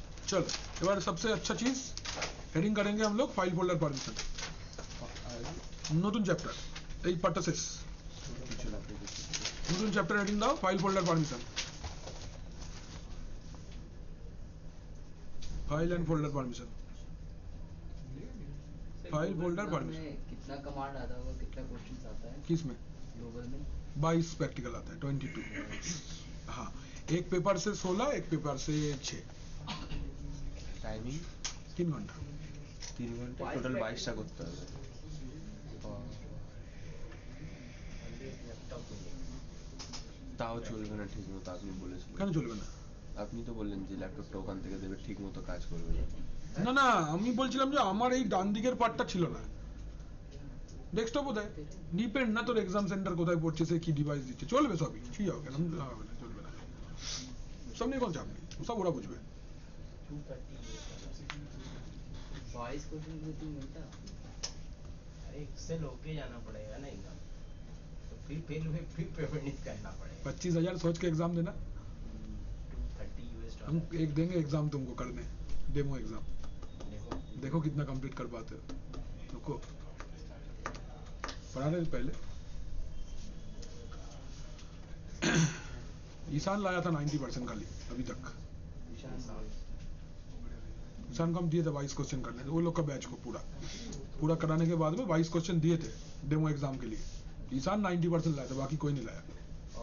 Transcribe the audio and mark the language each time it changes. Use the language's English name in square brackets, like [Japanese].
[Hindi] चलो एक बार सबसे अच्छा चीज हेडिंग करेंगे हम लोग फाइल फोल्डर परमिशन [Bangla] নতুন চ্যাপ্টার এই পার্টটা শেষ নতুন চ্যাপ্টার হেডিং দাও file folder permission [Hindi] file and folder permission file folder permission कितना कमांड आता होगा कितना क्वेश्चंस आता है किस में ग्लोबल में 22 प्रैक्टिकल आता है 22 हाँ एक पेपर से 16 एक पेपर से 6 [Bangla] টাইমিং [Hindi] 3 घंटा [Bangla] 3 ঘন্টা টোটাল 22টা করতে হবে তাও চলবে না ঠিক মতো আপনি বলেছিলেন কেন চলবে না আপনি তো বললেন যে ল্যাপটপটা ওখান থেকে দেবে ঠিক মতো কাজ করবে না না আমি বলছিলাম যে আমার এই ডান দিকের পার্টটা ছিল না ডেস্কটপ কোথায় ডিপেন্ড না তোর এক্সাম সেন্টার কোথায় পড়ছে সে কি ডিভাইস দিচ্ছে চলবে সবই ঠিক হবে কেন হবে না চলবে না সব নিয়ে কোন চাপ নেই সব ওরা বুঝবে [Hindi] 22 क्वेश्चन में 3 घंटा अरे एक्सेल होके जाना पड़ेगा ना एग्जाम तो फिर पेपर नहीं करना पड़ेगा 25,000 सोच के एग्जाम देना [English] 230 US [Hindi] हम डॉलर एक देंगे एग्जाम तुमको करने डेमो एग्जाम देखो कितना कंप्लीट कर पाते हो रुको पढ़ाने से पहले ईशान लाया था 90% खाली अभी तक ईशान को हम दिए थे 22 क्वेश्चन करने वो लोग का बैच को पूरा कराने के बाद में 22 क्वेश्चन दिए थे डेमो एग्जाम के लिए ईशान 90% लाया था बाकी कोई नहीं लाया